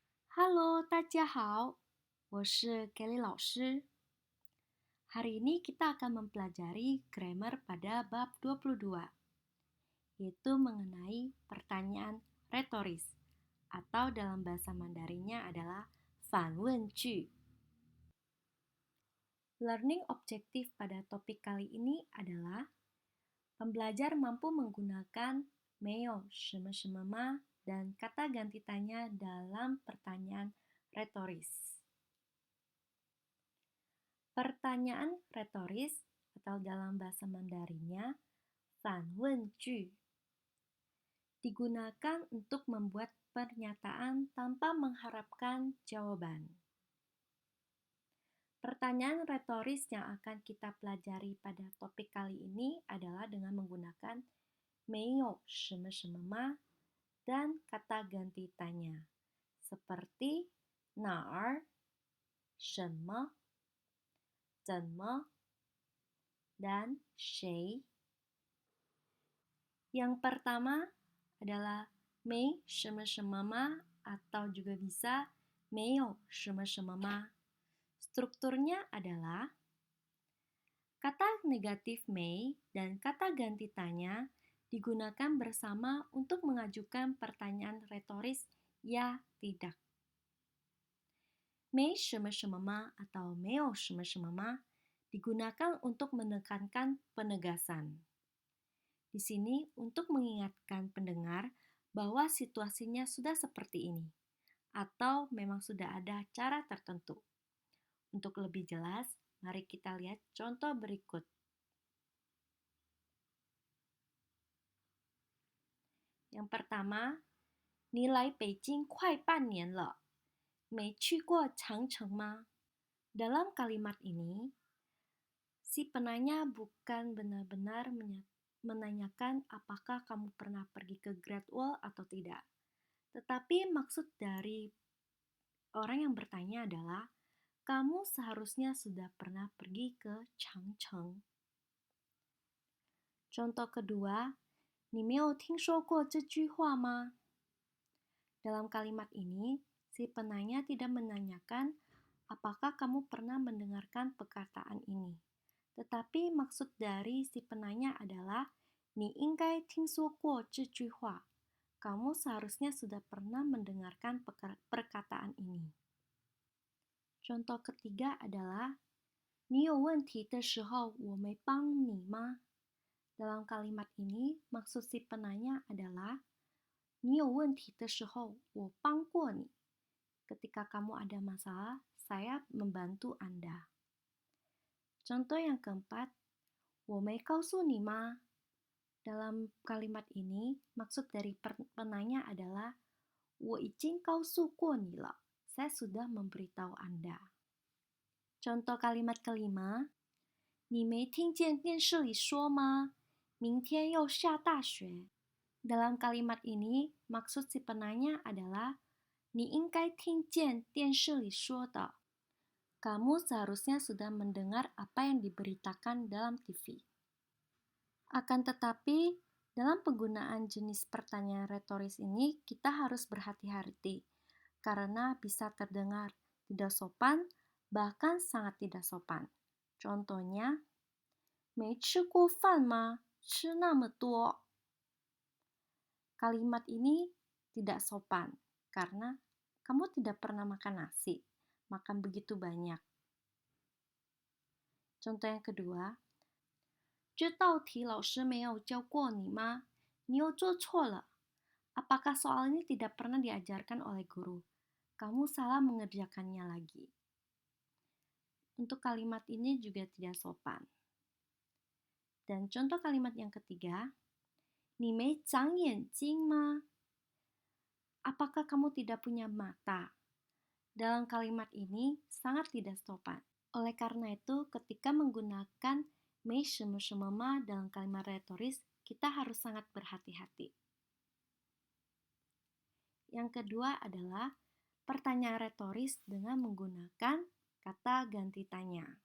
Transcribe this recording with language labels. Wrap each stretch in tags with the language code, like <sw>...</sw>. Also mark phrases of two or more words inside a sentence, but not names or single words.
<zh>Halo, 大家好，我是 Kelly 老师.</zh> <id>Hari ini kita akan mempelajari grammar pada bab 22, yaitu mengenai pertanyaan retoris, atau dalam bahasa Mandarinnya adalah</id> <zh>反问句.</zh> <id>Learning objektif pada topik kali ini adalah pembelajar mampu menggunakan</id> <zh>没有什么什么吗</zh> <id>dan kata ganti tanya dalam pertanyaan retoris. Pertanyaan retoris atau dalam bahasa Mandarinnya</id> <zh>反问句</zh> <id>digunakan untuk membuat pernyataan tanpa mengharapkan jawaban. Pertanyaan retoris yang akan kita pelajari pada topik kali ini adalah dengan menggunakan</id> <zh>没有什么什么吗</zh> <id>dan kata ganti tanya seperti</id> <zh>哪儿、什么、怎么</zh> <id>dan 谁. Yang pertama adalah</id> <zh>没什么什么吗</zh> <id>atau juga bisa</id> <zh>没有什么什么吗.</zh> <id>Strukturnya adalah kata negatif 没 dan kata ganti tanya digunakan bersama untuk mengajukan pertanyaan retoris ya tidak.</id> <zh>没什么什么吗</zh> <id>atau</id> <zh>没有什么什么吗</zh> <id>digunakan untuk menekankan penegasan. Di sini untuk mengingatkan pendengar bahwa situasinya sudah seperti ini, atau memang sudah ada cara tertentu. Untuk lebih jelas, mari kita lihat contoh berikut. Yang pertama,</id> <zh>你来北京快半年了，没去过长城吗?</zh> <id>Dalam kalimat ini, si penanya bukan benar-benar menanyakan apakah kamu pernah pergi ke Great Wall atau tidak. Tetapi maksud dari orang yang bertanya adalah, kamu seharusnya sudah pernah pergi ke Changcheng. Contoh kedua,</id> <zh>你没有听说过这句话吗?</zh> <id>Dalam kalimat ini, si penanya tidak menanyakan apakah kamu pernah mendengarkan perkataan ini. Tetapi maksud dari si penanya adalah,</id> <zh>你应该听说过这句话.</zh> <id>Kamu seharusnya sudah pernah mendengarkan perkataan ini. Contoh ketiga adalah,</id> <zh>你有问题的时候我没帮你吗?</zh> <id>Dalam kalimat ini, maksud si penanya adalah,</id> <zh>你有问题的时候我帮过你.</zh> <id>Ketika kamu ada masalah, saya membantu Anda. Contoh yang keempat,</id> <zh>我没告诉你吗?</zh> <id>Dalam kalimat ini, maksud dari penanya adalah,</id> <zh>我已经告诉过你了.</zh> <id>Saya sudah memberitahu Anda. Contoh kalimat kelima,</id> <zh>你没听见电视里说吗? 明天又下大雪.</zh> <id>Dalam kalimat ini, maksud si penanya adalah,</id> <zh>你应该听见电视里说的.</zh> <id>Kamu seharusnya sudah mendengar apa yang diberitakan dalam TV. Akan tetapi, dalam penggunaan jenis pertanyaan retoris ini, kita harus berhati-hati karena bisa terdengar tidak sopan, bahkan sangat tidak sopan. Contohnya,</id> <zh>没吃过饭吗？吃那么多.</zh> <id>Kalimat ini tidak sopan karena kamu tidak pernah makan nasi, makan begitu banyak. Contoh yang kedua,</id> <zh>这道题老师没有教过你吗？你又做错了.</zh> <id>Apakah soal ini tidak pernah diajarkan oleh guru? Kamu salah mengerjakannya lagi. Untuk kalimat ini juga tidak sopan. Dan contoh kalimat yang ketiga,</id> <zh>你没长眼睛吗?</zh> <id>Apakah kamu tidak punya mata? Dalam kalimat ini sangat tidak sopan. Oleh karena itu, ketika menggunakan</id> <zh>没什么什么吗</zh> <id>dalam kalimat retoris, kita harus sangat berhati-hati. Yang kedua adalah pertanyaan retoris dengan menggunakan kata ganti tanya.</id>